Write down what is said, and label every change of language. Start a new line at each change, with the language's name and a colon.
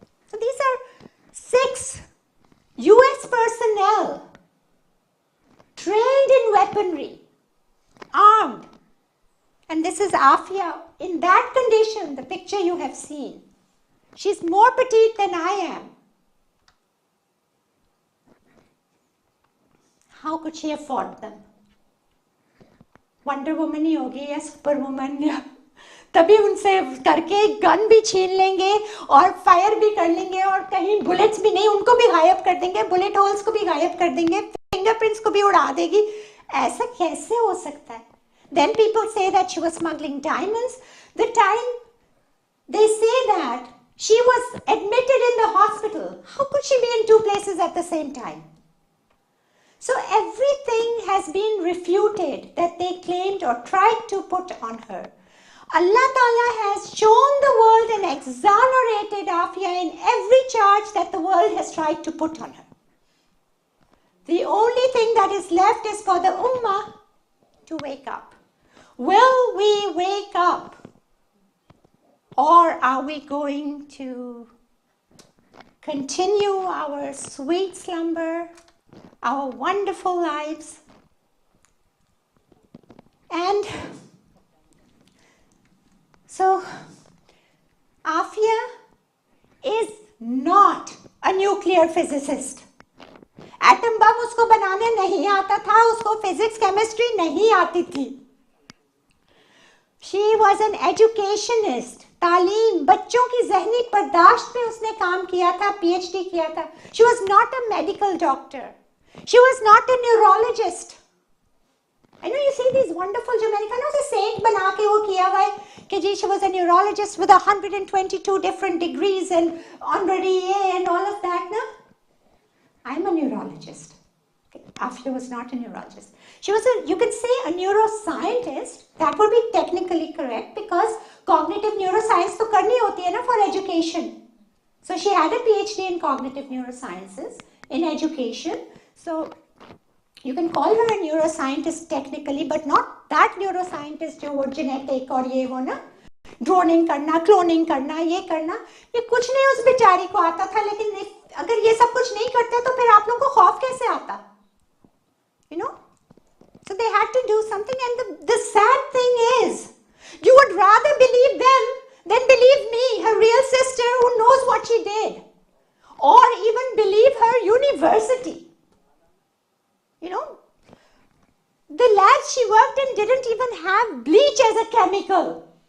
English: So these are 6 US personnel trained in weaponry, armed. And this is Afia in that condition, the picture you have seen. She's more petite than I am. How could she have fought them?
Hindi: Wonder woman ही होगी या super woman, तभी उनसे करके gun भी छीन लेंगे और fire भी कर लेंगे और कहीं बुलेट्स भी नहीं, उनको भी गायब कर देंगे, बुलेट होल्स को भी गायब कर देंगे, फिंगरप्रिंट्स को भी उड़ा देगी. ऐसा कैसे हो सकता है?
English: Then people say that she was smuggling diamonds. The time they say that she was admitted in the hospital, how could she be in 2 places at the same time? So everything has been refuted that they claimed or tried to put on her. Allah Ta'ala has shown the world and exonerated Afia in every charge that the world has tried to put on her. The only thing that is left is for the Ummah to wake up. Will we wake up? Or are we going to continue our sweet slumber, our wonderful lives? And so, Afia is not a nuclear physicist.
Hindi: Atom bomb उसको बनाने नहीं आता था, उसको physics chemistry नहीं आती थी.
English: She was an educationist.
Hindi: तालीम, बच्चों की जहनी बर्दाश्त पे उसने काम किया था, PhD किया था.
English: She was not a medical doctor. She was not a neurologist. I know you see these wonderful
Hindi: जो मैंने कहा ना उसे सेंट बना के वो किया हुआ है कि जी
English: she was a neurologist with 122 different degrees and honorary and all of that. No, I'm a neurologist. Afia was not a neurologist. She was you can say a neuroscientist. That would be technically correct because cognitive neuroscience
Hindi: तो करनी होती है ना
English: for education. So she had a PhD in cognitive neurosciences in education. So you can call her a neuroscientist technically, but not that neuroscientist
Hindi: जो वो genetic और ये वो ना ड्रोनिंग करना, क्लोनिंग करना, ये करना, ये कुछ नहीं उस बेचारी को आता था. लेकिन अगर ये सब कुछ नहीं करते तो फिर आप लोगों को खौफ कैसे आता?
English: You know? So they had to do something, and the sad thing is, you would rather believe them than believe me, her real sister who knows what she did, or even believe her university. You know, the labs she worked in didn't even have bleach as a chemical.